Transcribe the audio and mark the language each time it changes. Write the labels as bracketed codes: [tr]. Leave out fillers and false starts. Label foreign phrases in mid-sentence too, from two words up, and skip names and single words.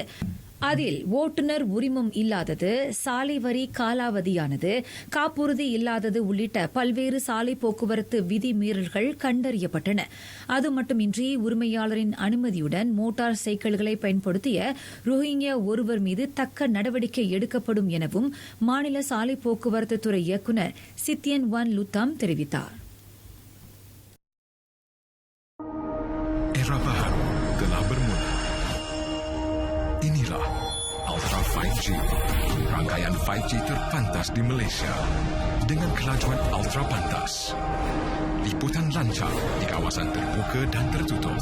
[ta] அதில் ஓட்டுநர் உரிமம் இல்லாதது, சாலை வரி காலாவதியானது, காப்புறுதி இல்லாதது உள்ளிட்ட பல்வேறு சாலை போக்குவரத்து விதிமீறல்கள் கண்டறியப்பட்டன. அது மட்டுமின்றி உரிமையாளரின் அனுமதியுடன் மோட்டார் சைக்கிள்களை பயன்படுத்திய ரோஹிங்கியா ஒருவர் மீது தக்க நடவடிக்கை எடுக்கப்படும் எனவும் மாநில சாலை போக்குவரத்து துறை இயக்குநர் சித்தியன் ஒன் லுத்தாம் தெரிவித்தார். [ms] Inilah Ultra 5G, rangkaian 5G terpantas di Malaysia dengan kelajuan ultra pantas. Liputan lancar di kawasan terbuka dan tertutup.